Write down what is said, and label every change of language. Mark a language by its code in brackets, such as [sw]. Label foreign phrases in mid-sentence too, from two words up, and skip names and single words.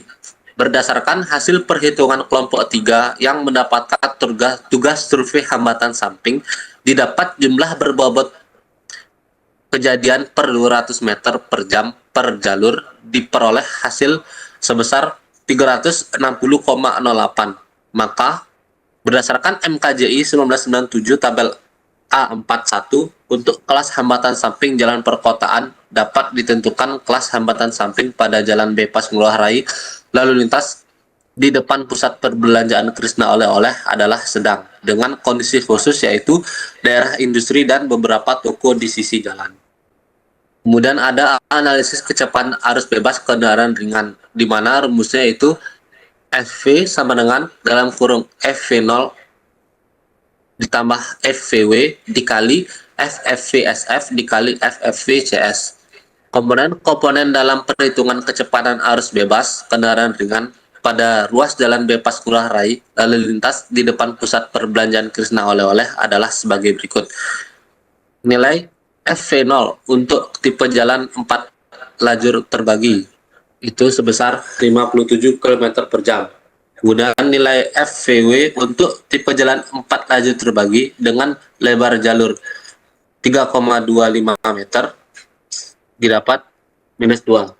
[id] Berdasarkan hasil perhitungan kelompok 3 yang mendapatkan tugas survei hambatan samping, didapat jumlah berbobot kejadian per 200 meter per jam per jalur diperoleh hasil sebesar 360,08. Maka berdasarkan MKJI 1997 tabel A41 untuk kelas hambatan samping jalan perkotaan dapat ditentukan kelas hambatan samping pada jalan bebas ngurah rai lalu lintas di depan pusat perbelanjaan Krisna oleh-oleh adalah sedang dengan kondisi khusus yaitu daerah industri dan beberapa toko di sisi jalan. Kemudian ada analisis kecepatan arus bebas kendaraan ringan di mana rumusnya itu FV sama dengan dalam kurung FV0 ditambah FVW dikali FFVSF dikali FFVCS. Komponen dalam perhitungan kecepatan arus bebas kendaraan ringan pada ruas jalan bebas ngurah rai lalu lintas di depan pusat perbelanjaan Krisna oleh-oleh adalah sebagai berikut. Nilai FV0 untuk tipe jalan 4 lajur terbagi itu sebesar 57 km per jam. Kemudian nilai FVW untuk tipe jalan 4 lajur terbagi dengan lebar jalur 3,25 meter didapat minus 2.